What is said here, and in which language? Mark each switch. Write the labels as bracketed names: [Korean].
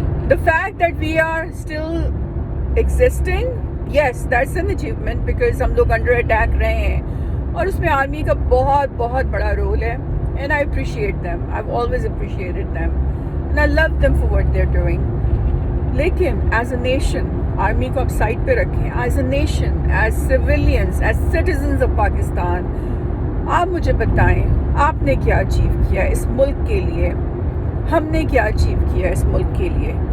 [English] The fact that we are still existing, yes, that's an achievement because [Urdu] ہم لوگ under attack رہے ہیں, اور اس میں آرمی کا بہت بڑا رول ہے. [English] And I appreciate them. I've always appreciated them. And I love them for what they're doing. [Urdu] لیکن [English] as a nation, [Urdu] آرمی کو آپ سائڈ پہ رکھیں. [English] As a nation, as civilians, as citizens of Pakistan, [Urdu] آپ مجھے بتائیں آپ نے کیا اچیو کیا اس ملک کے لیے, ہم نے کیا اچیو کیا اس ملک کے لیے.